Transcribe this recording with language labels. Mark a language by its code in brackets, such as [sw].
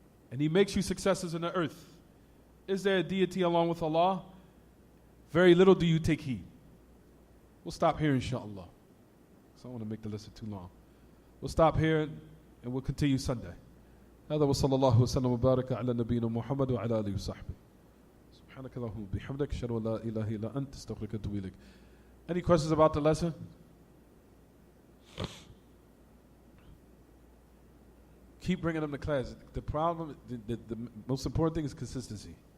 [en] And he makes you successors in the earth. Is there a deity along with Allah? Very little do you take heed. We'll stop here, inshallah. So I don't want to make the lesson too long. We'll stop here and we'll continue Sunday. [ar] هذا وصلى الله وسلم وبارك على نبينا محمد وعلى آله وصحبه. سبحانك اللهم وبحمدك أشهد أن لا إله إلا أنت أستغفرك وأتوب إليك. [en] Any questions about the lesson? Keep bringing them to class. The problem, the most important thing is consistency.